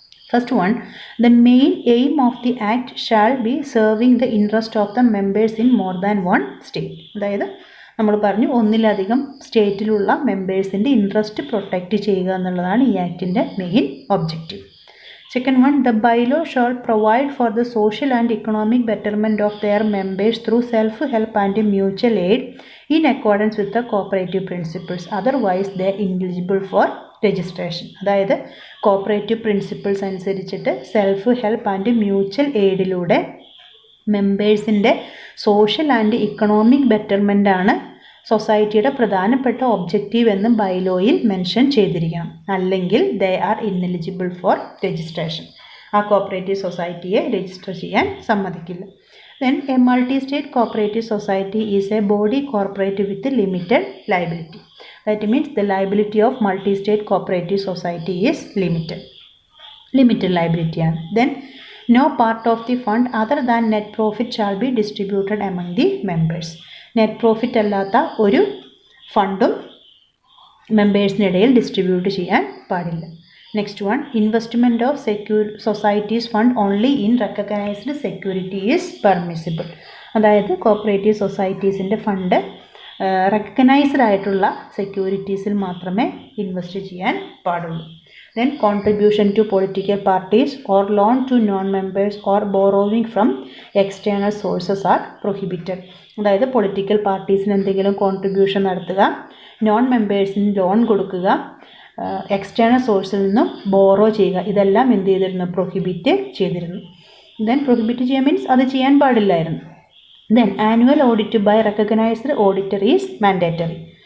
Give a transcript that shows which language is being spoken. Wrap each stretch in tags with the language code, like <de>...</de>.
<en>First one, the main aim of the act shall be serving the interest of the members in more than one state.</en> <ml>അതായത് നമ്മൾ പറഞ്ഞു ഒന്നിലധികം സ്റ്റേറ്റിലുള്ള മെമ്പേഴ്സിൻ്റെ interest protect ചെയ്യുക എന്നുള്ളതാണ് ഈ ആക്ടിൻ്റെ main objective.</ml> <en>Second one, the bylaw shall provide for the social and economic betterment of their members through self-help and mutual aid in accordance with the cooperative principles. Otherwise, they are ineligible for registration.</en> <ml>അതായത് cooperative principles അനുസരിച്ചിട്ട് self help and mutual എയ്ഡിലൂടെ മെമ്പേഴ്സിൻ്റെ social and economic betterment ആണ് സൊസൈറ്റിയുടെ പ്രധാനപ്പെട്ട objective എന്ന് ബൈലോയിൽ mention ചെയ്തിരിക്കണം. അല്ലെങ്കിൽ</ml> <en>They are ineligible for registration.</en> <ml>ആ cooperative സൊസൈറ്റിയെ register ചെയ്യാൻ സമ്മതിക്കില്ല.</ml> <en>Then a multi state cooperative society is a body corporate with limited liability. That means the liability of multi-state cooperative society is limited liability ആണ്. Then no part of the fund other than net profit shall be distributed among the members.</en> <ml>Net profit അല്ലാത്ത ഒരു ഫണ്ടും മെമ്പേഴ്സിനിടയിൽ distribute ചെയ്യാൻ പാടില്ല.</ml> <en>Next one, investment of societies fund only in recognised security is permissible.</en> <ml>അതായത് cooperative സൊസൈറ്റീസിൻ്റെ fund recognised ആയിട്ടുള്ള സെക്യൂരിറ്റീസിൽ മാത്രമേ invest ചെയ്യാൻ പാടുള്ളൂ.</ml> <en>Then contribution to political parties or loan to non-members or borrowing from external sources are prohibited.</en> <ml>അതായത് political പാർട്ടീസിന് എന്തെങ്കിലും contribution നടത്തുക, non മെമ്പേഴ്സിന് loan കൊടുക്കുക, external സോഴ്സിൽ നിന്നും ബോറോ ചെയ്യുക, ഇതെല്ലാം എന്ത് ചെയ്തിരുന്നു? പ്രൊഹിബിറ്റ് ചെയ്തിരുന്നു. ദെൻ പ്രൊഹിബിറ്റ് ചെയ്യുക മീൻസ് അത് ചെയ്യാൻ പാടില്ലായിരുന്നു.</ml> <en>Then annual audit by recognised auditor is mandatory.</en>